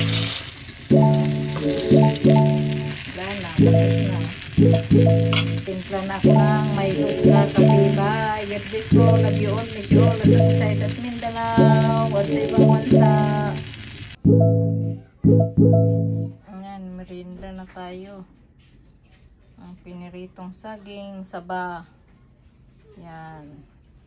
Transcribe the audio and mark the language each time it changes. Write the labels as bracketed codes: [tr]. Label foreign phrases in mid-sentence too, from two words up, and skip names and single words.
[tl] Wala na, tapos na. Timpla na ako ng may luga, kape, bye. [en] Get this ko, love you all, miss you all, [tl] sa Visayas at Mindanao, at sa ibang bansa. Ayan, merienda na tayo. Ang piniritong saging, saba. Yan.